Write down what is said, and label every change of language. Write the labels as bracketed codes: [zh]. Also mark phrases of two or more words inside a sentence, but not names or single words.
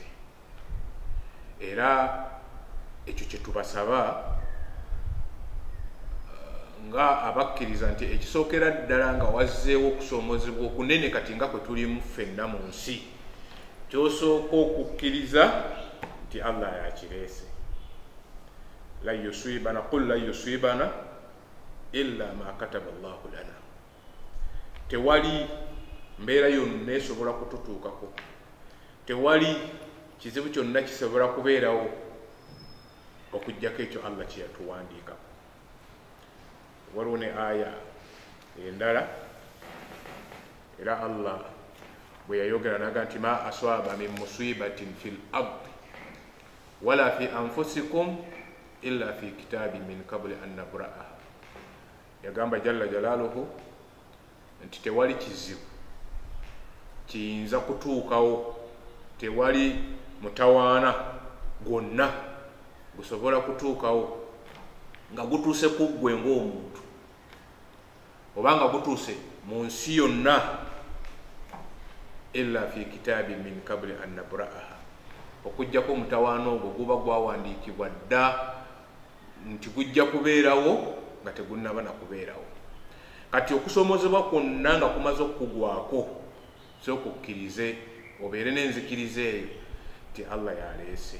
[lg] Era ekyo kye tubasaba nga abakkiriza nti ekisookera ddala nga wazzeewo okusoomoozebwa okunene kati nga kwe tulimu ffenna mu nsi, kyosooka okukkiriza nti Allah yakireese. [ar] لن يصيبنا قل لن يصيبنا إلا ما كتب الله لنا. [lg] Tewali mbeera yonna esobola kututuukako, tewali kizibu kyonna kisobola kubeerawo okuggyako ekyo Allah kye yatuwandiikako. Waliwo ne aya endala era Allah bwe yayogera naga nti [ar] ما أصاب من مصيبة في الأرض ولا في أنفسكم إلا في كتاب من قبل أن نبرأها. [lg] Yagamba [ar] جل جلاله [lg] nti tewali kizibu kiyinza kutuukawo, tewali mutawaana gwonna gusobola kutuukawo nga gutuuse ku ggwe ng'omuntu oba nga gutuuse mu nsi yonna [ar] إلا في كتاب من قبل أن نبرأها [lg] okujjako omutawaana ogwo guba gwawandiikibwa dda nti gujja kubeerawo nga tegunnaba nakubeerawo. Kati okusoomozebwa kwonna nga kumaze okugwako sooka okkirize obeere n'enzikiriza eyo nti Allah yaleese.